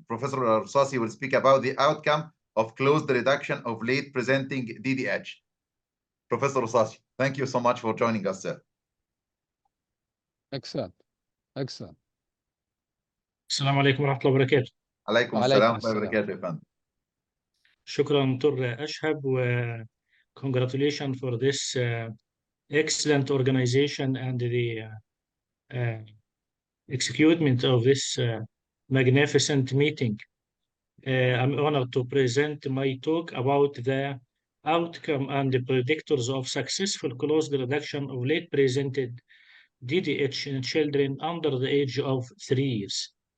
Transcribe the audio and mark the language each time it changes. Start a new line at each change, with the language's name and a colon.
English: Professor Al-Rusasi will speak about the outcome of closed reduction of late presenting DDH. Professor Al-Rusasi, thank you so much for joining us, sir. Excellent. Excellent.
Arabic: السلام عليكم ورحمة الله وبركاته. عليكم السلام ورحمة الله وبركاته يا فندم. شكرا دكتور أشهب و
English: congratulations for this excellent organization and the execution of this magnificent meeting. I'm honored to present my talk about the outcome and the predictors of successful closed reduction of late presented DDH in children under the age of 3 years.